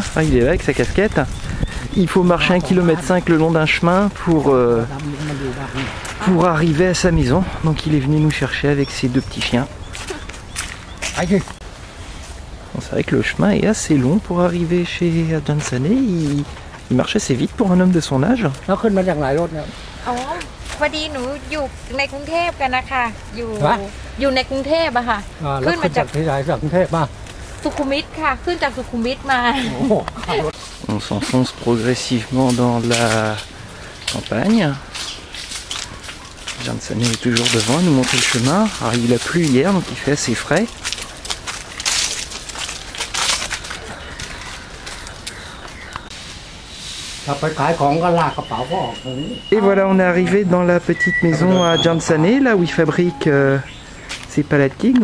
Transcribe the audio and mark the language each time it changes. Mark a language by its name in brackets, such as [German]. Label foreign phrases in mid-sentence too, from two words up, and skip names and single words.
[French] Ah, il est là avec sa casquette. Il faut marcher 1,5 km le long d'un chemin pour arriver à sa maison. Donc il est venu nous chercher avec ses deux petits chiens. Bon, c'est vrai que le chemin est assez long pour arriver chez Adjan Sané. Il marche assez vite pour un homme de son âge. [Thai] พอดีหนูอยู่ในกรุงเทพกันนะคะอยู่ในกรุงเทพอะค่ะขึ้นมาจากที่ไหนจากกรุงเทพมาสุขุมวิทค่ะขึ้นจากสุขุมวิทมา [French] On s'enfonce progressivement dans la campagne. Adjan Sané est toujours devant, nous montrer le chemin. Alors, il a plu hier, donc il fait assez frais. Et voilà, on est arrivé dans la petite maison à Adjan Sané, là où il fabrique ses palatkiks.